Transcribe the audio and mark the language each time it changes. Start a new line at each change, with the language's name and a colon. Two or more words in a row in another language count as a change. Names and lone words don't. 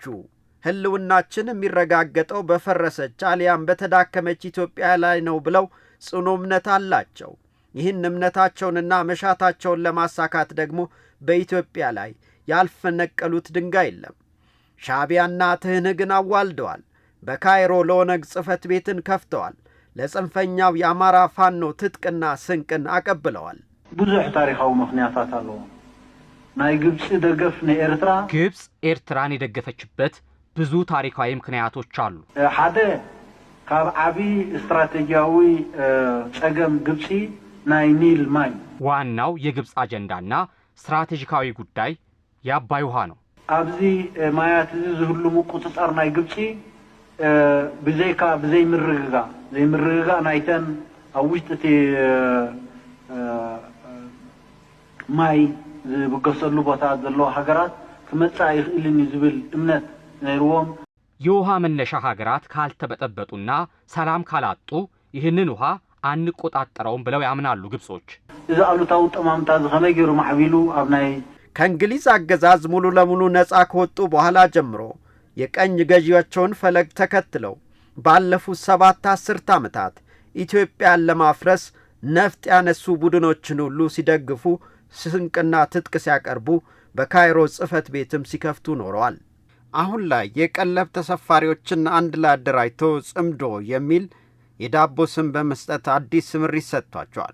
Amharic: ህልውናችን የሚረጋገጠው በፈረሰች አሊያም በተዳከመች ኢትዮጵያ ላይ ነው ብለው ጽኑ እምነት አላቸው። ይህን እምነታቸውንና መሻታቸውን ለማሳካት ደግሞ በኢትዮጵያ ላይ ያልፈነቀሉት ድንጋይ የለም። ሻዕቢያና ትህነግን አዋልደዋል። በካይሮ ለኦነግ ጽሕፈት ቤትን ከፍተዋል። ለጽንፈኛው የአማራ ፋኖ ትጥቅና ስንቅን አቀብለዋል።
Tigrinya: ብዙሕ ታሪካዊ ምክንያታት አለው። ናይ ግብጽ ደገፍ ንኤርትራ
Amharic: ግብጽ ኤርትራን የደገፈችበት ብዙ ታሪካዊ ምክንያቶች አሉ።
Tigrinya: ሓደ ካብ ዓቢ ስትራቴጂያዊ ጸገም ግብጽ ናይ ኒል ማይ
Amharic: ዋናው የግብጽ አጀንዳና ስትራቴጂካዊ ጉዳይ የአባይ ውሃ ነው።
Tigrinya: ኣብዚ ማያት ዝህልሙ ቁጥጥር ናይ ግብጽ ብዘይካ ዘይምርግጋ ናይተን ኣብ ውሽጢ ማይ ዝብገሰሉ ቦታ ዘለዎ ሃገራት ክመጻእ ይኽእልኒ ዝብል እምነት ነይርዎም።
Amharic: የውሃ መነሻ ሀገራት ካልተበጠበጡና ሰላም ካላጡ ይህንን ውሃ አንቆጣጠረውም ብለው ያምናሉ ግብጾች።
Tigrinya: እዚ አሉታው ጠማምታ ዝኸመይ ገይሩ ማዕቢሉ ኣብ ናይ
Amharic: ከእንግሊዝ አገዛዝ ሙሉ ለሙሉ ነፃ ከወጡ በኋላ ጀምሮ የቀኝ ገዢያቸውን ፈለግ ተከትለው ባለፉት 7 10 ዓመታት ኢትዮጵያን ለማፍረስ ነፍጥ ያነሱ ቡድኖችን ሁሉ ሲደግፉ ስንቅና ትጥቅ ሲያቀርቡ በካይሮ ጽሕፈት ቤትም ሲከፍቱ ኖረዋል። አሁን ላይ የቀለብ ተሰፋሪዎችን አንድ ላይ አደራጅቶ ጽምዶ የሚል የዳቦ ስም በመስጠት አዲስ ስምሪት ሰጥቷቸዋል።